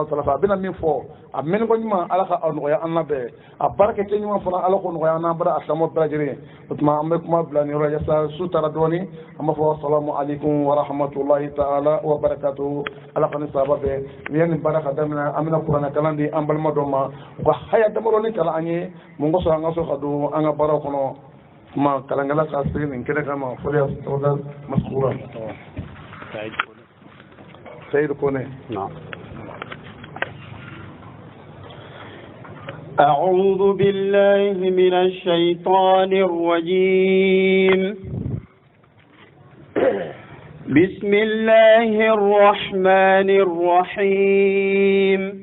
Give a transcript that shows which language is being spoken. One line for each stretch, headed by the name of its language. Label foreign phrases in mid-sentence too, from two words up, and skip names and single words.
Bambara: taala fɛ a bɛna min fɔ a mɛnni ko ɲuman ala ka nɔgɔya an na bɛɛ a baarakɛ kɛ ɲuman fana ala k'o nɔgɔya an n'an bara a silamɛw bɛɛ lajɛlen o tuma an bɛ kuma bila nin yɔrɔ yasa su taara dɔɔni an b'a fɔ
Arabic: السلام عليكم ورحمة الله تعالى وبركاته
Bambara: ala ka ni sahaba bɛɛ ni yanni baara ka daminɛ an bɛna kuranɛ kalan di an balima dɔ ma u ka haya damadɔni kalan an ye mun kosɔn an ka so ka don an ka baaraw kɔnɔ tuma kalankɛla ka se nin kɛnɛ kama fɔli tɔgɔda masukura Sayidu Kone.
Arabic: أعوذ بالله من الشيطان الرجيم بسم الله الرحمن الرحيم